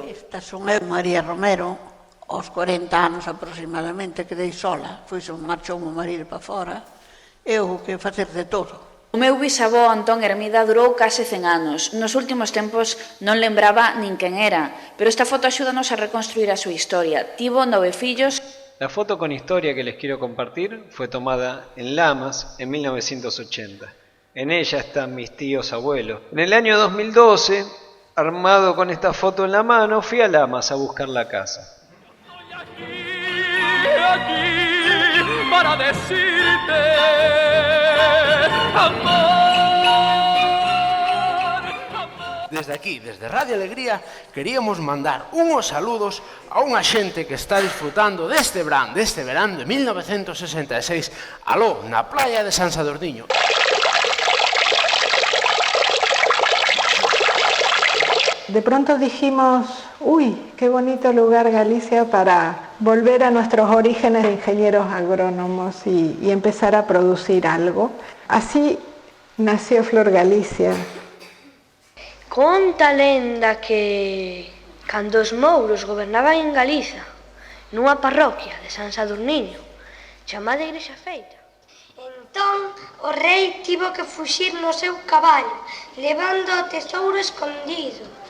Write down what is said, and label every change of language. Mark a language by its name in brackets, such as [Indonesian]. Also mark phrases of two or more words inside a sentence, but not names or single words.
[Galician] Esta son eu, María Romero, aos 40 anos aproximadamente, quedei sola. Marchou o marido para fora, eu que facer de todo. O meu bisavó Antón Hermida durou case 100 anos. Nos últimos tempos non lembraba nin quen era, pero esta foto axúdanos a reconstruir a súa historia. Tivo 9 fillos. [Spanish] La foto con historia que les quiero compartir fue tomada en Lamas en 1980. En ella están mis tíos abuelos. En el año 2012, armado con esta foto en la mano, fui a Lamas a buscar la casa. Estoy aquí para decirte, amor. Desde aquí, desde Radio Alegría, queríamos mandar unos saludos a [Galician] unha xente que está disfrutando deste verán de 1966, aló, na playa de San Sadurniño. [Spanish] De pronto dijimos, uy, qué bonito lugar Galicia para volver a nuestros orígenes de ingenieros agrónomos y empezar a producir algo. Así nació Flor Galicia. [Galician] Conta a lenda que, cando os mouros gobernaban en Galiza, nunha parroquia de San Sadurniño, chamada Igrexa Feita, entón o rei tivo que fuxir no seu caballo, levando o tesouro escondido.